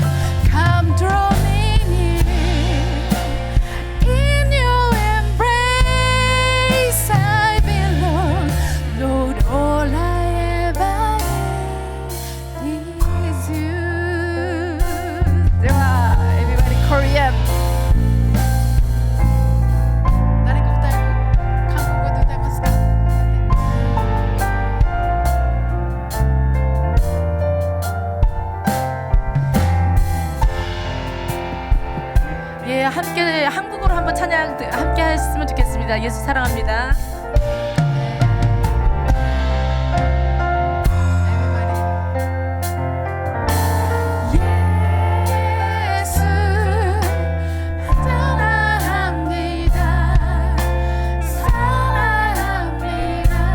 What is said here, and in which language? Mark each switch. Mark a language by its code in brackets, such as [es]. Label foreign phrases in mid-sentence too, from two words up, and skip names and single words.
[en] Come draw me near. In your embrace I belong. Lord, all I ever need is you. [ja] では [en] everybody Korean [ja] 誰か歌える韓国語で歌えますか [ko] 예, 함께 한국어로 한번 찬양 함께 했으면 좋겠습니다. 예수 사랑합니다. 예수 사랑합니다 사랑합니다